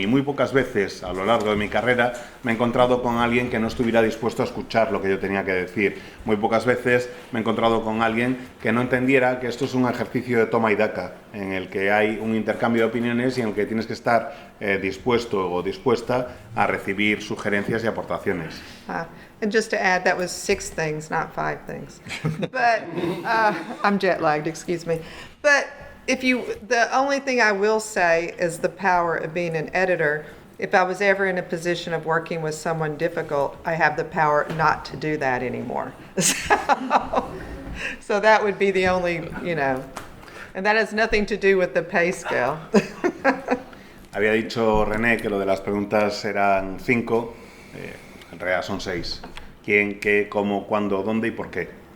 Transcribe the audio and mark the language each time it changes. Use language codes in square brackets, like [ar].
[es] Y muy pocas veces a lo largo de mi carrera me he encontrado con alguien que no estuviera dispuesto a escuchar lo que yo tenía que decir. Muy pocas veces me he encontrado con alguien que no entendiera que esto es un ejercicio de toma y daca, en el que hay un intercambio de opiniones y en el que tienes que estar dispuesto o dispuesta a recibir sugerencias y aportaciones. [en] And just to add, that was 6 things, not 5 things. But I'm jet lagged, excuse me. But the only thing I will say is the power of being an editor. If I was ever in a position of working with someone difficult, I have the power not to do that anymore. So that would be the only, and that has nothing to do with the pay scale. [es] Había dicho René que lo de las preguntas eran 5, en realidad son 6. ¿Quién, qué, cómo, cuándo, dónde y por qué?